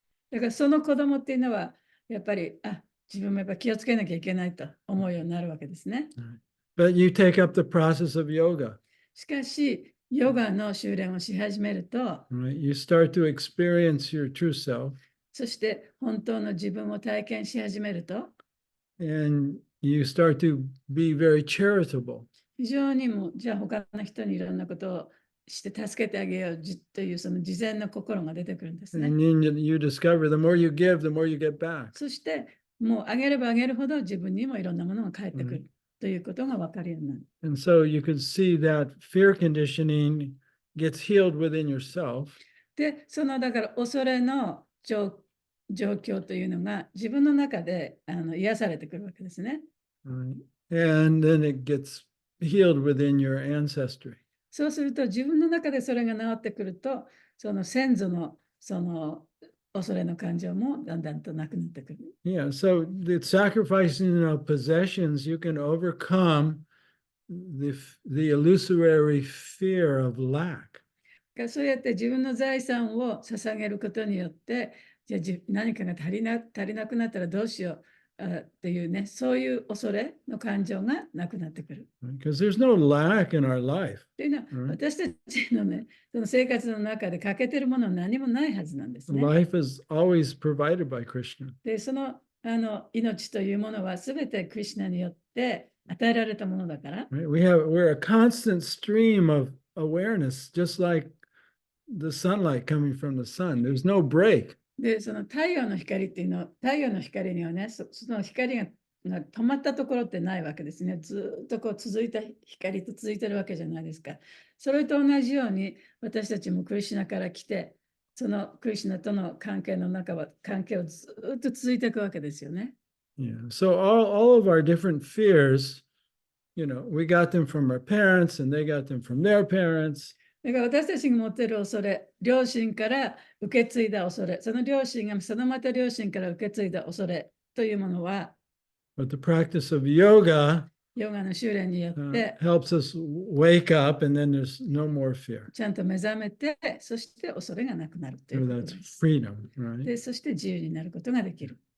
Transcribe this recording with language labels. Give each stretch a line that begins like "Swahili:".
Japanese: だからその子供っていうのは、やっぱり、自分もやっぱ気をつけなきゃいけないと思うようになるわけですね。
English: But you take up the process of yoga.
Japanese: しかし、ヨガの修練をし始めると、
English: Right? You start to experience your true self,
Japanese: そして本当の自分を体験し始めると、
English: and you start to be very charitable.
Japanese: 非常にもじゃあ他の人にいろんなことをして助けてあげようというその事前の心が出てくるんですね。
English: And then you discover the more you give, the more you get back.
Japanese: そしてもうあげればあげるほど自分にもいろんなものが返ってくるということが分かるようになる。
English: And so you can see that fear conditioning gets healed within yourself.
Japanese: で、だから恐れの状況というのが自分の中で癒されてくるわけですね。
English: Right? And then it gets healed within your ancestry.
Japanese: そうすると自分の中でそれが治ってくると、その先祖の恐れの感情もだんだんとなくなってくる。
English: Yeah, so the sacrificing of possessions, you can overcome the illusory fear of lack.
Japanese: そうやって自分の財産を捧げることによって、じゃあ何かが足りなくなったらどうしようっていうね、そういう恐れの感情がなくなってくる。
English: Because there's no lack in our life.
Japanese: というのは、私たちのね、その生活の中で欠けてるものは何もないはずなんですね。
English: Life is always provided by Krishna.
Japanese: で、命というものはすべてクリシュナによって与えられたものだから。
English: Right? We're a constant stream of awareness, just like the sunlight coming from the sun. There's no break.
Japanese: で、その太陽の光っていうのは、太陽の光にはね、その光が止まったところってないわけですね。ずっと続いた光と続いてるわけじゃないですか。それと同じように、私たちもクリシュナから来て、そのクリシュナとの関係をずっと続いていくわけですよね。
English: Yeah. So all of our different fears, we got them from our parents and they got them from their parents.
Japanese: だから私たちが持っている恐れ、両親から受け継いだ恐れ、その両親がそのまた両親から受け継いだ恐れというものは、
English: But the practice of yoga
Japanese: ヨガの修練によって、
English: helps us wake up and then there's no more fear.
Japanese: ちゃんと目覚めて、そして恐れがなくなるとい
English: So
Japanese: うこと
English: that's
Japanese: です。
English: freedom, right?
Japanese: で、そして自由になることができる。